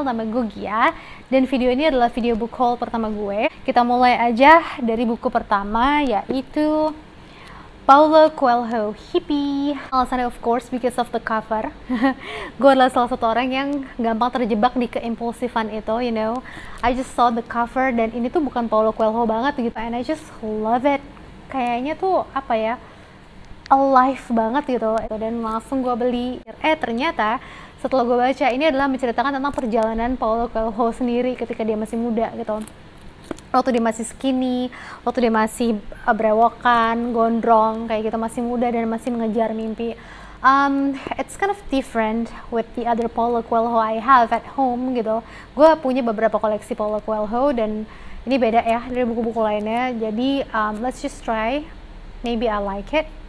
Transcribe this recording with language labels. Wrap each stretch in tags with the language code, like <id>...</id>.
<id>Nama gue Gia, dan video ini adalah video book haul pertama gue. Kita mulai aja dari buku pertama, yaitu Paulo Coelho, Hippie.</id> <en>Alasannya of course because of the cover.</en> <id>Gue adalah salah satu orang yang gampang terjebak di keimpulsifan itu,</id> <en>you know. I just saw the cover</en> <id>dan ini tuh bukan Paulo Coelho banget gitu,</id> <en>and I just love it.</en> <id>Kayaknya tuh apa ya, alive banget gitu, dan langsung gue beli. Ternyata setelah gue baca, ini adalah menceritakan tentang perjalanan Paulo Coelho sendiri ketika dia masih muda gitu. Waktu dia masih skinny, waktu dia masih brewokan, gondrong, kayak gitu, masih muda dan masih mengejar mimpi.</id> <en>It's kind of different with the other Paulo Coelho I have at home gitu.</en> <id>Gue punya beberapa koleksi Paulo Coelho dan ini beda ya dari buku-buku lainnya.</id> <en>Jadi let's just try, maybe I like it.</en>